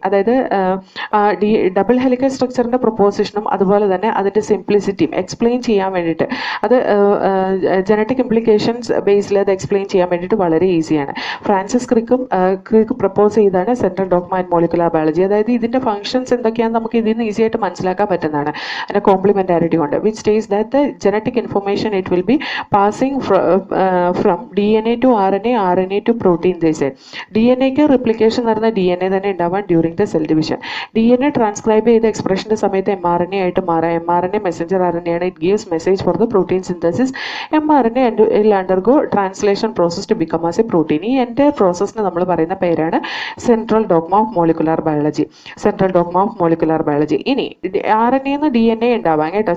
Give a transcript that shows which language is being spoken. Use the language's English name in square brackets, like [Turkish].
[Malayalam] അതായത് double helical സ്ട്രക്ചറിൻ്റെ പ്രൊപ്പോസിഷനും അതുപോലെ തന്നെ അതിൻ്റെ സിംപ്ലിസിറ്റിയും എക്സ്പ്ലെയിൻ ചെയ്യാൻ വേണ്ടിയിട്ട് അത് ജനറ്റിക് ഇംപ്ലിക്കേഷൻസ് ബേസിൽ അത് എക്സ്പ്ലെയിൻ ചെയ്യാൻ വേണ്ടിയിട്ട് വളരെ ഈസിയാണ്. ഫ്രാൻസിസ് ക്രിക്ക് പ്രപ്പോസ് ചെയ്താണ് central dogma and molecular biology. അതായത് ഇതിൻ്റെ ഫംഗ്ഷൻസ് എന്തൊക്കെയാണെന്ന് നമുക്ക് ഇതിൽ നിന്ന് ഈസി ആയിട്ട് മനസ്സിലാക്കാൻ പറ്റുന്നതാണ് അതിൻ്റെ കോംപ്ലിമെൻറ്റാരിറ്റി കൊണ്ട്. [English] which states that the genetic information it will be passing from DNA to RNA, RNA to protein. They said DNA ക്ക് replication [Malayalam] നടന്ന DNA തന്നെ ഉണ്ടാവാൻ [English] during the cell division. [Malayalam] DNA transcribe ചെയ്ത എക്സ്പ്രഷൻ്റെ സമയത്ത് mRNA ആയിട്ട് മാറാം. mRNA മെസ്സഞ്ചർ RNA ആണ്. [English] It gives message for the protein synthesis. mRNA will undergo translation process to become as a protein. [Malayalam] ഈ entire പ്രോസസ്സിന് നമ്മൾ പറയുന്ന പേരാണ് central dogma of molecular biology. Central dogma of molecular biology. ഇനി RNA ന്ന് DNA ഉണ്ടാവാം കേട്ടോ.